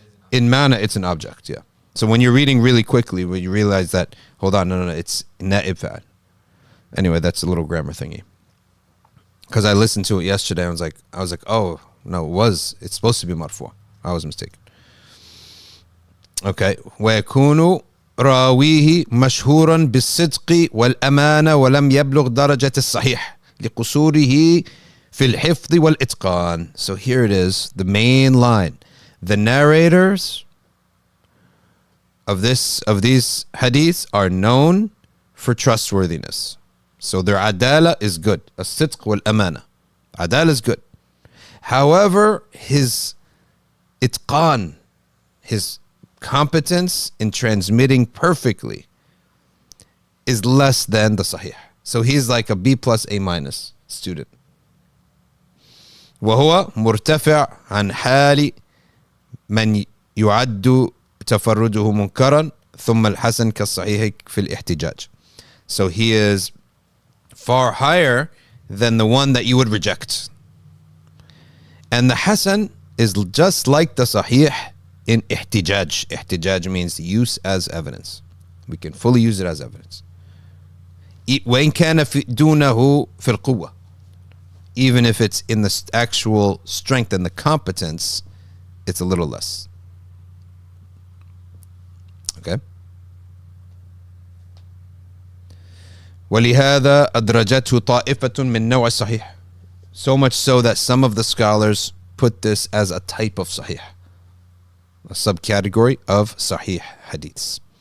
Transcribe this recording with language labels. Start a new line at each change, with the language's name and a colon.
English: In ma'na, it's an object, yeah. So when you're reading really quickly, when you realize that, hold on, no, it's na'ib fa'il. Anyway, that's a little grammar thingy. Because I listened to it yesterday, I was like, oh, no, it's supposed to be marfu'. I was mistaken. Okay.
Arabic: ويكون راويه مشهورا بالصدق والأمانة ولم يبلغ درجة الصحيح لقصوره في الحفظ والإتقان.
English: So here it is, the main line. The narrators of these hadiths are known for trustworthiness. So their adala is good.
Arabic: الصدق والأمانة.
English: Adala is good. However, his itqan, his competence in transmitting perfectly, is less than the sahih. So he's like a B plus A minus student.
Arabic: وهو مرتفع عن حال من يعد تفرده منكرا ثم الحسن كالصحيح في الاحتجاج.
English: So he is far higher than the one that you would reject. And the Hasan is just like the Sahih in ihtijaj. Ihtijaj means use as evidence. We can fully use it as evidence.
Arabic: وإن كان دونه في القوة.
English: Even if it's in the actual strength and the competence, it's a little less. Okay?
Arabic: ولهذا أدرجته طائفة من نوع الصحيح.
English: So much so that some of the scholars put this as a type of sahih, a subcategory of sahih hadiths.